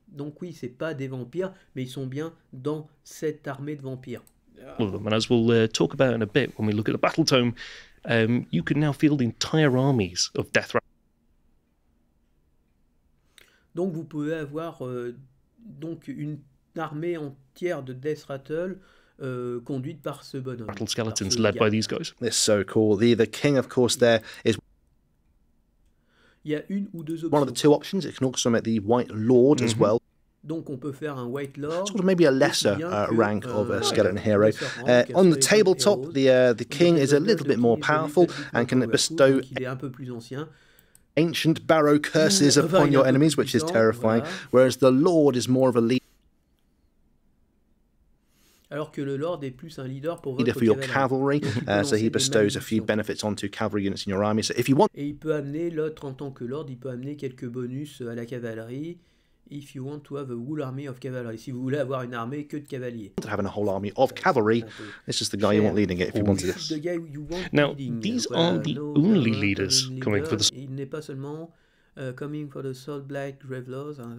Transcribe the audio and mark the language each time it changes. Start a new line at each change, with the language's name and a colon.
French: Donc oui, c'est pas des vampires, mais ils sont bien dans cette armée de vampires.
English: And as we'll talk about in a bit when we look at the battle tome, you can now field entire armies of death.
French: Donc vous pouvez avoir donc une armée entière de Death Rattle conduite par ce bonhomme.
English: Battle skeletons led by these guys. It's so cool. The king, of course, there is.
French: Il y a une ou deux options.
English: One of the two options. It can also make the White Lord as well.
French: Donc on peut faire un White Lord.
English: Sort of maybe a lesser rank of a skeleton hero. On the tabletop, the king is a little bit more powerful and can bestow
French: il est un peu plus ancien.
English: Ancient Barrow curses upon your enemies, which is terrifying, whereas the Lord is more of a leader.
French: Alors que le Lord est plus un leader pour votre
English: your cavalry, so he bestows a few benefits onto cavalry units in your army. So if you want,
French: et il peut amener l'autre en tant que Lord, il peut amener quelques bonus à la cavalerie.
English: If you want to have a whole army of cavalry,
French: si vous voulez avoir une armée que de cavaliers.
English: Having a whole army of cavalry, this is the guy you want leading it if you wanted this. Now, these aren't the only leaders coming for the.
French: Il n'est pas seulement
English: coming for the Salt Black Gravelords.